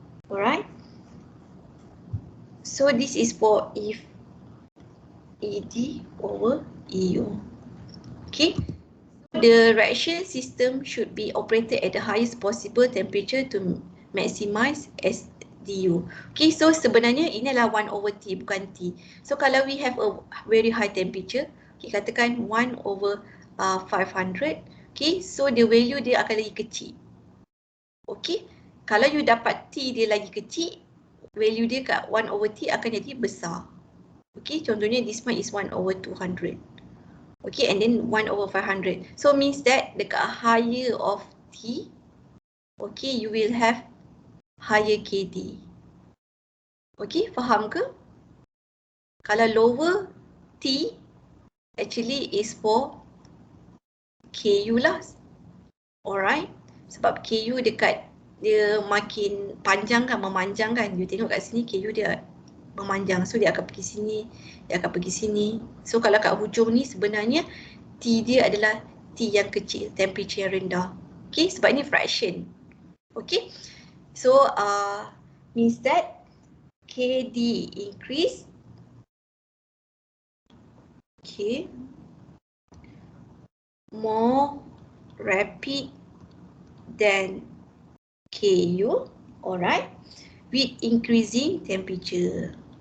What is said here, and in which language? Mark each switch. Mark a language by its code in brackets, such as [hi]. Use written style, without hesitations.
[en] Alright, so this is for if ED over EU. Okay. The reaction system should be operated at the highest possible temperature to maximize SDU. [ms] Okay, so sebenarnya ini adalah 1 over T, bukan T. [en] So kalau we have a very high temperature, okay, [ms] katakan [en] 1 over 500, okay, so the value [ms] dia akan lagi kecil. Okay, kalau you dapat T dia lagi kecil, value dia kat 1 over T akan jadi besar. [en] Okay, [ms] contohnya [en] this one is 1 over 200. Okay, and then 1 over 500. So means that dekat higher of T, okay, you will have higher KD. Okay, [ms] faham ke? [en] Kalau lower T, actually is for KU lah. [ms] Alright, sebab KU dekat dia makin panjang kan, memanjang kan. You tengok kat sini KU dia memanjang, so dia akan pergi sini, dia akan pergi sini. So kalau kat hujung ni sebenarnya T dia adalah T yang kecil, temperature yang rendah. Okay, sebab ni fraction. [en] Okay, so means that KD increase, okay, more rapid than KU, alright, with increasing temperature.